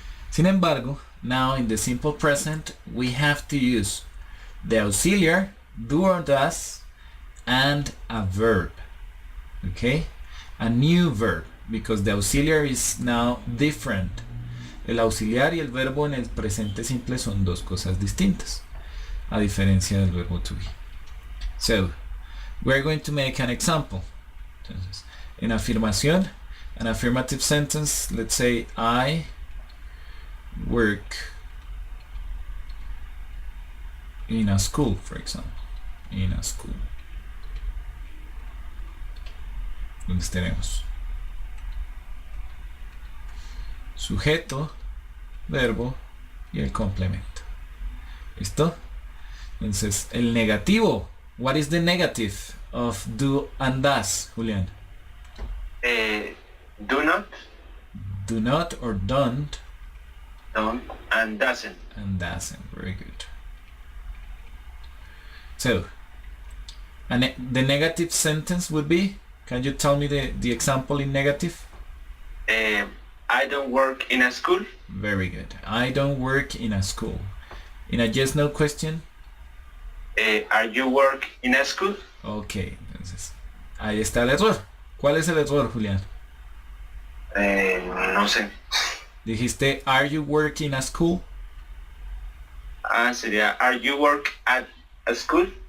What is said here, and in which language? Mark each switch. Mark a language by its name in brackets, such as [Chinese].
[Spanish] Sin embargo, [English] now in the simple present, we have to use the auxiliary, do or does, and a verb. Okay? A new verb, because the auxiliary is now different. [Spanish] El auxiliar y el verbo en el presente simple son dos cosas distintas, a diferencia del verbo to be. [English] So, we're going to make an example. [Spanish] Entonces, en afirmación, [English] an affirmative sentence, let's say I work in a school, for example. In a school. [Spanish] Entonces tenemos sujeto, verbo y el complemento. ¿Listo? Entonces, el negativo. [English] What is the negative of do and does, Julián? Do not. Do not or don't. Don't and doesn't. And doesn't. Very good. So, and the negative sentence would be, can you tell me the example in negative? I don't work in a school. Very good. I don't work in a school. In a yes no question? Are you work in a school? [Spanish] Ok, entonces ahí está el error. ¿Cuál es el error, Julián? No sé. Dijiste, [English] are you working at school? [Spanish] Sería, [English] are you work at a school?